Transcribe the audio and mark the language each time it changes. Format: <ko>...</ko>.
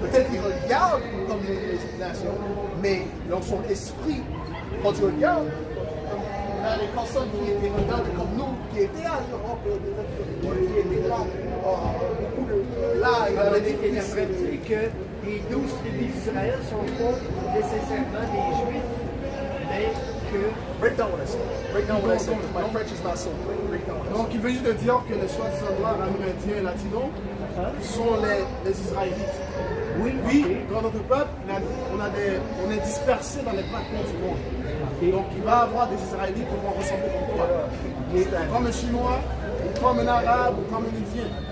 <fr>Peut-être qu'ils regardent comme les nations, mais dans son esprit, quand tu regardes, il y a des personnes qui regardent comme nous, qui étaient à l'Europe, qui étaient là beaucoup là, il avait des il fils. aimerait dire que les 12 tribus d'Israël sont pas nécessairement des Juifs, mais que...</fr> <en>Break down what I said. Break down what I said, because my French is not so clear. Break down what I said.</en> <fr>Donc il veut juste te dire que les soi-disant noirs amérindiens et latinos sont les Israélites. Oui, Oui, ok. dans notre peuple, on est dispersés dans les quatre coins du monde. Donc il va y avoir des Israélites qui vont ressembler comme toi. Comme un Chinois, ou comme un Arabe, ou comme un Indien.</fr>